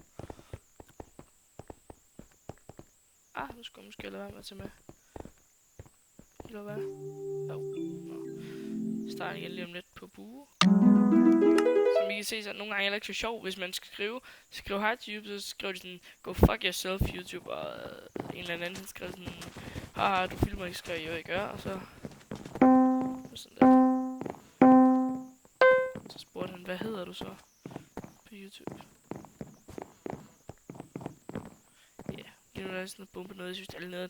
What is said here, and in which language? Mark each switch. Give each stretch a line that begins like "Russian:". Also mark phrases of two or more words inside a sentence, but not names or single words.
Danish: Nu skal jeg måske lade være med at tage med. Eller hvad? Jo. Starter igen lige om lidt på bue. Som I kan se, så nogle gange er det ikke så sjovt, hvis man skal skrive hej til YouTube, så skriver de sådan,
English: go fuck yourself YouTube,
Danish: og en eller anden skriver sådan, haha, du filmer ikke, skriver jeg ikke gør, og så sådan der. Så spurgte han, hvad hedder du så på YouTube? Nu er der sådan noget bombe noget, jeg synes, det er nede.